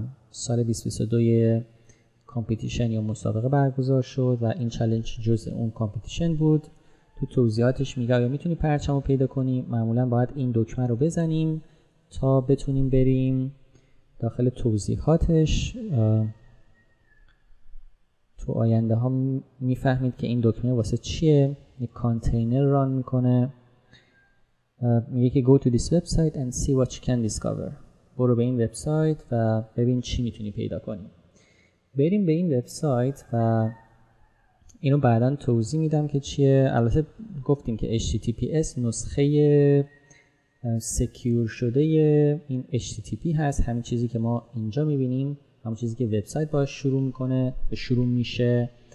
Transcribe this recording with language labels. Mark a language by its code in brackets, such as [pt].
[fa] سال 2022 کامپیتیشن یا مسابقه برگزار شد و این چالش جزء اون کامپیتیشن بود. تو توضیحاتش میگه یا میتونی پرچم رو پیدا کنی، معمولا باید این دکمه رو بزنیم تا بتونیم بریم داخل توضیحاتش. تو آینده ها میفهمید که این دکمه واسه چیه. یک کانتینر ران میکنه، میگه که [en] go to this website and see what you can discover. [fa] برو به این وبسایت و ببین چی میتونی پیدا کنی. بریم به این وبسایت و اینو بعداً توضیح میدم که چیه. البته گفتیم که HTTPS نسخه سکیور شده این HTTP هست، همین چیزی که ما اینجا میبینیم، همین چیزی که وبسایت باش شروع میشه.